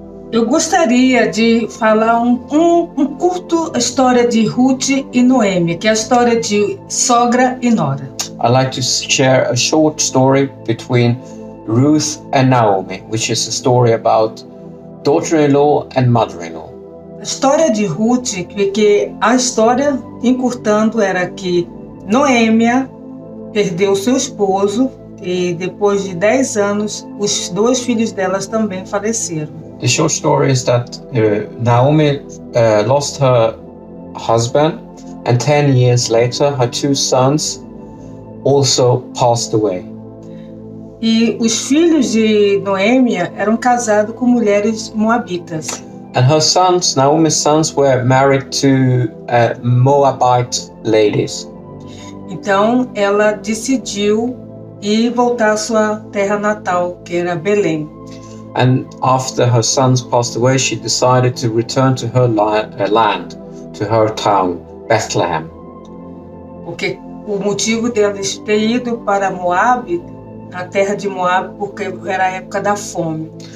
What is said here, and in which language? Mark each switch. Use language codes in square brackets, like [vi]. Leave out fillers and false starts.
[pt] Eu gostaria de falar um curto a história de Ruth e Noemi, que é a história de sogra e nora. [en] I'd like to share a short story between Ruth and Naomi, which is a story about daughter-in-law and mother-in-law. [pt] A história de Ruth, que a história, encurtando, era que Noêmia perdeu seu esposo e depois de 10 anos, os 2 filhos delas também faleceram. [en] The short story is that Naomi lost her husband, and 10 years later, her 2 sons also passed away. [pt] E os filhos de Noêmia eram casados com mulheres moabitas. [en] And her sons, Naomi's sons, were married to Moabite ladies. [pt] Então, ela decidiu ir voltar à sua terra natal, que era Belém. [en] And after her sons passed away, she decided to return to her land, to her town, Bethlehem. [pt] Porque o motivo deles ter ido para Moab, a terra de Moab, porque era a época da fome.